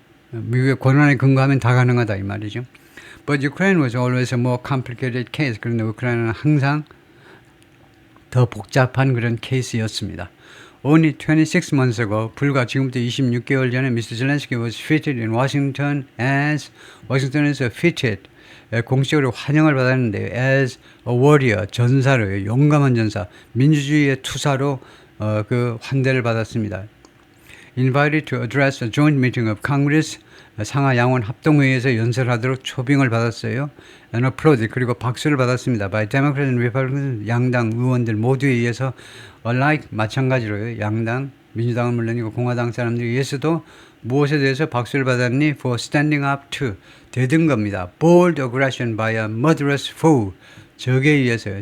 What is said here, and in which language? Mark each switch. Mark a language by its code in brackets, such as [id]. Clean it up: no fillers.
[ko] 미국의 권한에 근거하면 다 가능하다 이 말이죠. [en] But Ukraine was always a more complicated case. [ko] 그런데 우크라이나는 항상 더 복잡한 그런 케이스였습니다. [en] Only 26 months ago, [ko] 불과 지금부터 26개월 전에 [en] Mr. Zelensky was fitted in Washington as, [ko] 워싱턴에서 fitted, 공식적으로 환영을 받았는데 [en] as a warrior, [ko] 전사로요, 용감한 전사, 민주주의의 투사로 그 환대를 받았습니다. [en] Invited to address a joint meeting of Congress, [ko] 상하 양원 합동회의에서 연설하도록 초빙을 받았어요. [en] And applauded, [ko] 그리고 박수를 받았습니다. [en] By Democrat and Republican, [ko] 양당 의원들 모두에 의해서 [en] alike, [ko] 마찬가지로요. 양당, 민주당은 물론이고 공화당 사람들에 의해서도 무엇에 대해서 박수를 받았니? [en] For standing up to, [ko] 대든 겁니다. [en] Bold aggression by a murderous foe, [ko] 적에 의해서요.